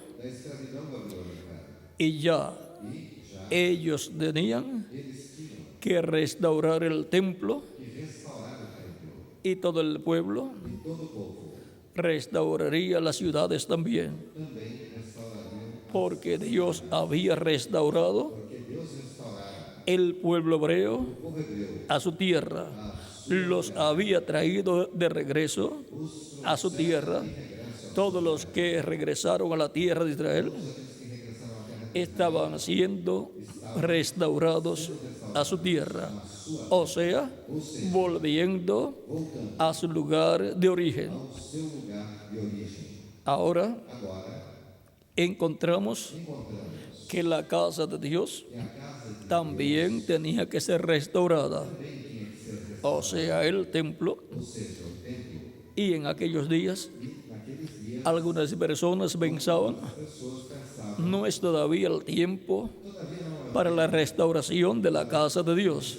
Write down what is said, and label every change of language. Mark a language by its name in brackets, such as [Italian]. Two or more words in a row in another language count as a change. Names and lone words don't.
[Portuguese] da escravidão babilônica [Spanish] y ya ellos tenían que restaurar el templo [Portuguese] e restaurar o templo [Spanish] y todo el pueblo [Portuguese] e todo o povo [Spanish] restauraría las ciudades también, [Portuguese] também restaurariam, [Spanish] porque Dios había restaurado [Portuguese] porque Deus restaurara [Spanish] el pueblo hebreo [Portuguese] o povo hebreu [Spanish] a su tierra, los había traído de regreso a su tierra. Todos los que regresaron a la tierra de Israel estaban siendo restaurados a su tierra, o sea, volviendo a su lugar de origen. [Portuguese] ao seu lugar de origem. [Spanish] Ahora [Portuguese] Agora, [Spanish] encontramos que la casa de Dios también tenía que ser restaurada, o sea, el templo. Y en aquellos días, algunas personas pensaban, no es todavía el tiempo para la restauración de la casa de Dios.